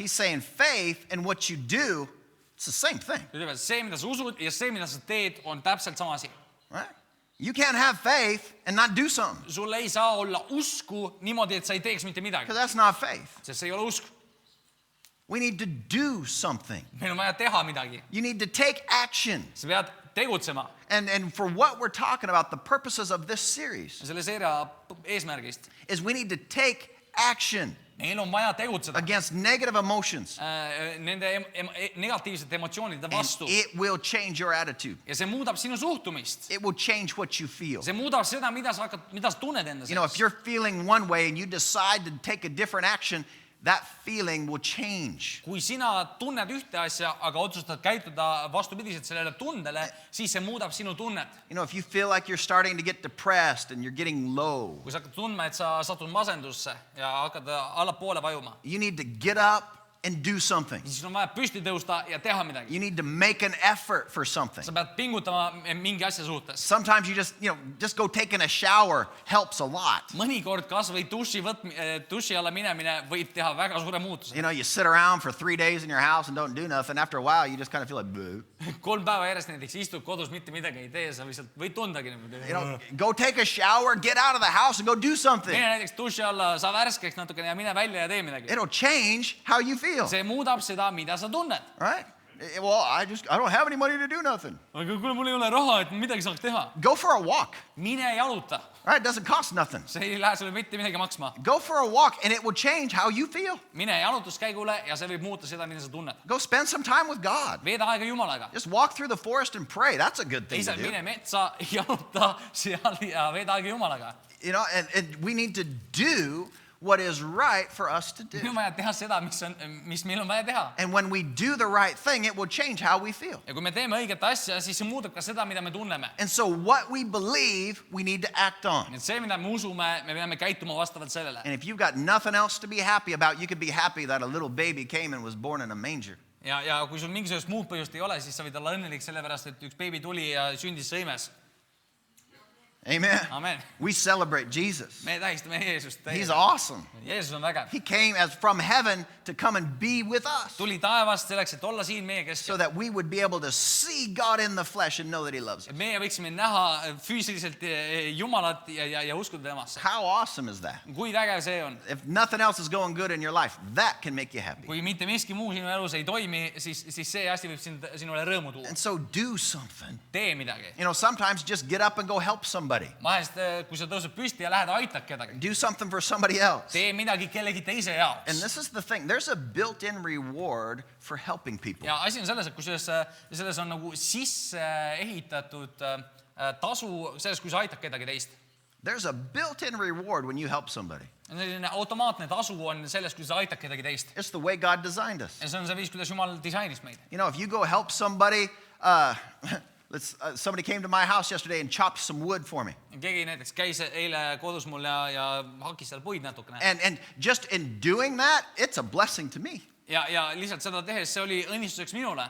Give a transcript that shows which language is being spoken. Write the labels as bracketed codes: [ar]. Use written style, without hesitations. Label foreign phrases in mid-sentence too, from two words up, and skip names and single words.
[en] He's saying faith and what you do, it's the same thing. [et] Ütleb, et see, mida sa usud ja see, mida sa teed, on täpselt sama asi. [en] Right? You can't have faith and not do something, [et] Sul ei saa olla usku niimoodi, et sa ei teeks mitte midagi. [en] because that's not faith. [et] Sest see ei ole usk. [en] We need to do something. [et] Meil on vaja teha midagi. [en] You need to take action. [et] Sa pead tegutsema. [en] And for what we're talking about, the purposes of this series, [et] Selle seeria eesmärgist. [en] is we need to take action [et] Meil on vaja tegutseda [en] against negative emotions. [et] nende negatiivsete emotsioonide [en] And [et] vastu. [en] it will change your attitude. [et] Ja see muudab sinu suhtumist. [en] It will change what you feel. [et] See muudab seda, mida sa tunned enda [en] You know, if [et] sees. [en] you're feeling one way and you decide to take a different action, that feeling will change. [et] Kui sina tunned ühte asja, aga otsustad käituda vastupidiselt sellele tundele, siis see muudab sinu tunnet. [en] You know, if you feel like you're starting to get depressed and you're getting low, [et] Kui sa hakkad tundma, et sa satud masendusse ja hakkad allapoole vajuma, [en] you need to get up and do something. [et] siis on vaja püsti tõusta ja teha midagi. [en] You need to make an effort for something. [et] Sa pead pingutama mingi asja suhtes. [en] Sometimes you just go taking a shower helps a lot. [et] Mõnikord kas või duši alla minemine võib teha väga suure muutuse. [en] You know, you sit around for 3 days in your house and don't do nothing. After a while, you just kind of feel like, boo. [et] 3 päeva järjest näiteks istud kodus, mitte midagi ei tee, sa lihtsalt võid tundagi niimoodi. [en] You know, go take a shower, get out of the house and go do something. [et] Mine näiteks duši alla, sa värskeks natukene ja mine välja ja tee midagi. [en] It'll change how you feel. [et] See muudab seda, mida sa tunned. [en] Right? Well, I don't have any money to do nothing. [et] Aga kuule, mul ei ole raha, et midagi saaks teha. [en] Go for a walk. [et] Mine jaluta. [en] Right? It doesn't cost nothing. [et] See ei lähe sulle mitte midagi maksma. [en] Go for a walk and it will change how you feel. [et] Mine jalutuskäigule ja see võib muuta seda, mida sa tunned. [en] Go spend some time with God. [et] Veeda aega Jumalaga. [en] Just walk through the forest and pray. That's a good thing to [et] Lihtsalt [en] do. [et] mine metsa, jaluta seal ja veeda aega Jumalaga. [en] You know, and we need to do what is right for us to [et] Meil on [en] do. [et] vaja teha seda, mis meil on vaja teha. [en] And when we do the right thing, it will change how we feel. [et] Ja kui me teeme õiget asja, siis see muudab ka seda, mida me tunneme. [en] And so what we believe, we need to act on. [et] Nii et see, mida me usume, me peame käituma vastavalt sellele. [en] And if you've got nothing else to be happy about, you could be happy that a little baby came and was born in a manger. [et] Ja kui sul mingisugust muud põhjust ei ole, siis sa võid olla õnnelik sellepärast, et üks beebi tuli ja sündis sõimes. [en] Amen. [et] Amen. [en] We celebrate Jesus. [et] me tähistame Jeesust. [en] He's awesome. [et] Jeesus on vägev. [en] He came as from heaven to come and be with us [et] tuli taevast selleks, et olla siin meie [en] so [et] keskel. [en] that we would be able to see God in the flesh and know that he loves us. [et] et meie võiksime näha füüsiliselt Jumalat ja uskuda temasse. [en] How awesome is that? [et] kui vägev see on. [en] If nothing else is going good in your life, that can make you happy. [et] kui mitte miski muu sinu elus ei toimi, siis see asi võib sinule rõõmu tuua. [en] And so do something. [et] tee midagi. [en] You know, sometimes just get up and go help somebody. [et] vahest, kui sa tõused püsti ja lähed aitad kedagi. [en] Do something for somebody else. [et] tee midagi kellegi teise [en] And [et] jaoks. [en] this is the thing. There's a built-in reward for helping people. [et] ja asi on selles, et kusjuures selles on nagu sisse ehitatud tasu selles, kui sa aitad kedagi teist. [en] There's a built-in reward when you help somebody. [et] selline automaatne tasu on selles, kui sa aitad kedagi teist. [en] It's the way God designed us. [et] ja see on see viis, kuidas Jumal disainis meid. [en] You know, if you go help somebody, somebody came to my house yesterday and chopped some wood for me. [et] keegi näiteks käis eile kodus mul ja hakkis seal puid natukene. [en] And just in doing that, it's a blessing to me. [et] ja lihtsalt seda tehes, see oli õnnistuseks minule.